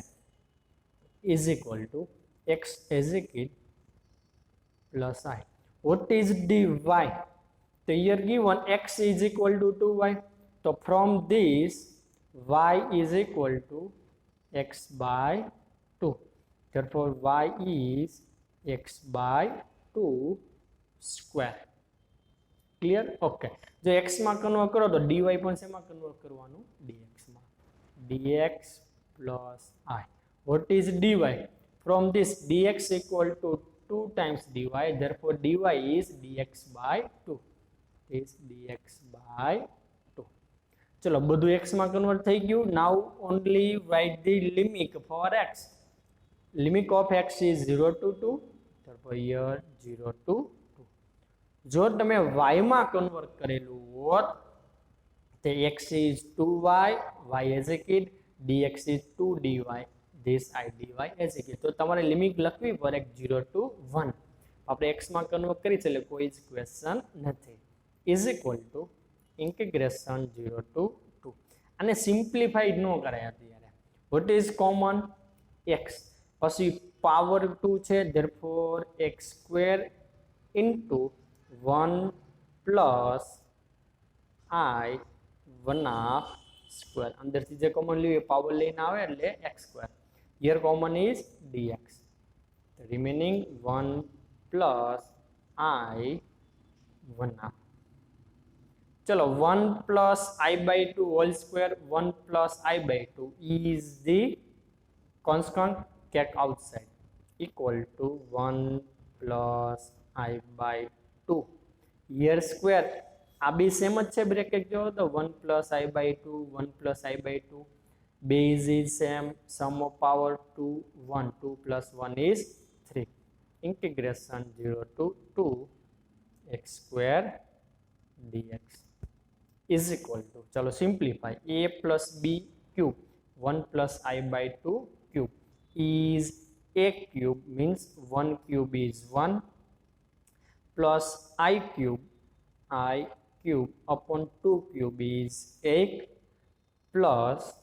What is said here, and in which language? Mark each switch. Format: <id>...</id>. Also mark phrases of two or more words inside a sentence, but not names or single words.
<en>is equal to x as it plus I. what is dy? તો here given x is equal to 2y. તો from this y is equal to x by 2. Therefore y is x by 2 square. Clear?</en> <gu>Okay. જો x માં કન્વર્ટ કરો તો dy પણ શેમાં કન્વર્ટ કરવાનું? dx માં.</gu> <en>dx plus I. What is dy? From this dx equal to 2 times dy. Therefore dy is dx by 2. Is dx by 2.</en> <gu>ચલો બધું x માં કન્વર્ટ થઈ ગયું.</gu> <en>now only write the limit for x. limit of x is 0 to 2. therefore here 0 to 2. જો તમે y માં કન્વર્ટ કરેલું હોત તો x is 2y, y as a kid, dx is 2 dy. this I dy as it is.</en> <gu>તો તમારે લિમિટ લખવી પડે</gu> <en>0 to 1.</en> <gu>આપણે x માં કન્વર્ટ કરી છે એટલે કોઈ જ ક્વેશ્ચન નથી.</gu> <en>is equal to integration 0 to 2.</en> <gu>અને સિમ્પ્લિફાઈડ ન કરાય અત્યારે.</gu> <en>what is common? x પછી પાવર 2 છે, therefore x square into 1 plus I 1/2 square.</en> <gu>અંદરથી જે કોમન લઈએ પાવર લઈને આવે એટલે x સ્ક્વેર.</gu> <en>here common is dx. The remaining 1 plus I 1/2. चलो 1 plus I by 2 whole square, 1 plus I by 2 is the constant kept outside, equal to 1 plus I by 2. Here square</en> <gu>આ બે સેમ જ છે, બ્રેકેટ જો તો</gu> <en>1 plus I by 2, 1 plus I by 2. Base is same, sum of power 2, 1, 2 plus 1 is 3. Integration 0 to 2 x square dx is equal to, चलो simplify, a plus b cube 1 plus I by 2 cube is a cube, means 1 cube is 1 plus I cube upon 2 cube is 8 plus</en>